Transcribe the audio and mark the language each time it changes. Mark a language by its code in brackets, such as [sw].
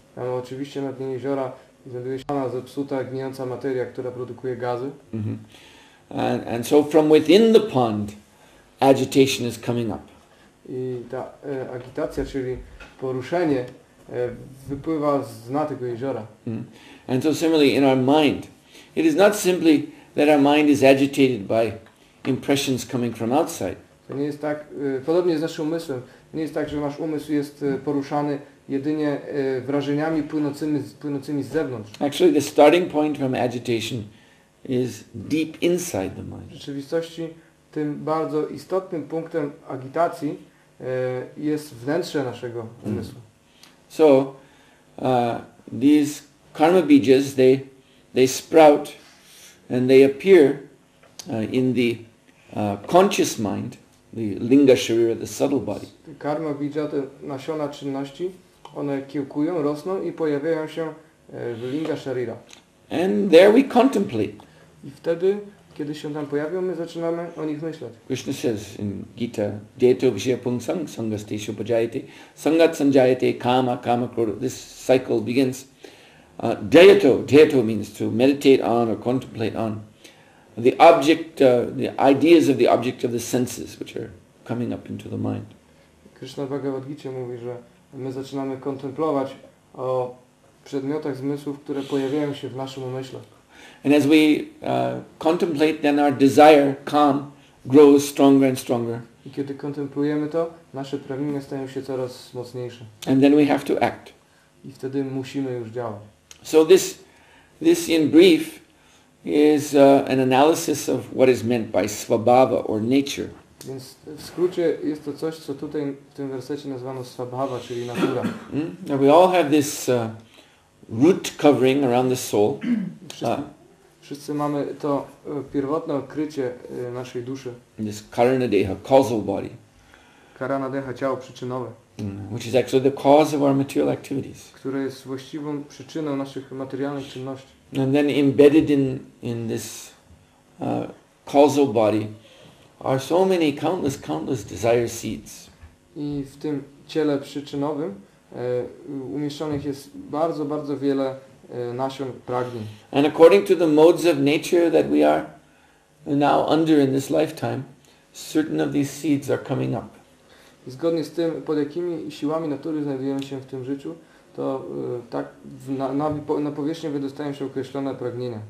[pl] Tam oczywiście na dnie jeziora znajduje się zepsuta, gnijąca materia, która produkuje gazy. [en] And so from within the pond, agitation is coming up. [pl] I ta agitacja, czyli poruszenie, wypływa z dna tego jeziora. [en] And so similarly in our mind, it is not simply that our mind is agitated by impressions coming from outside. [pl] To nie jest tak, podobnie z naszym umysłem, nie jest tak, że nasz umysł jest poruszany jedynie wrażeniami płynącymi z zewnątrz. [en] Actually, the starting point from agitation is deep inside the mind. [pl] W rzeczywistości tym bardzo istotnym punktem agitacji jest wnętrze naszego umysłu. [en] So, these karma bijas, they sprout and they appear in the conscious mind, the linga sharira, the subtle body. [pl] Karma bija, te nasiona czynności, one kiełkują, rosną i pojawiają się w linga sharira. [en] And there we contemplate. [pl] I wtedy kiedy się tam pojawią, my zaczynamy o nich myśleć. [en] Krishna says in Gita, [sa] Deto Vishya Pungsang Sangasteshu Pajayate Sangat Sanjayate Kama Kama Krodha. [en] This cycle begins. Deto means to meditate on or contemplate on the object, the ideas of the object of the senses which are coming up into the mind. [pl] Krishna w Bhagavad Gita mówi, że my zaczynamy kontemplować o przedmiotach zmysłów, które pojawiają się w naszym umyśle. [en] And as we contemplate, then our desire, calm, grows stronger and stronger. [pl] I kiedy kontemplujemy to, nasze pragnienia stają się coraz mocniejsze. [en] And then we have to act. [pl] I wtedy musimy już działać. [en] So this in brief is an analysis of what is meant by svabhava or nature. [pl] Więc w skrócie jest to coś, co tutaj w tym wersecie nazwano svabhava, czyli natura. [en] Now we all have this root covering around the soul. [pl] Wszyscy mamy to pierwotne okrycie naszej duszy. [en] This karana deha, causal body. [pl] Karana deha, ciało przyczynowe. [en] Which is actually the cause of our material activities. [pl] Które jest właściwą przyczyną naszych materialnych czynności. [en] And then embedded in this causal body are so many countless desire seeds. [pl] I w tym ciele przyczynowym umieszczonych jest bardzo, bardzo wiele nasion pragnień. [en] And according to the modes of nature that we are now under in this lifetime, certain of these seeds are coming up. [pl] I zgodnie z tym, pod jakimi siłami natury znajdujemy się w tym życiu, to tak na powierzchnię wydostają się określone pragnienia.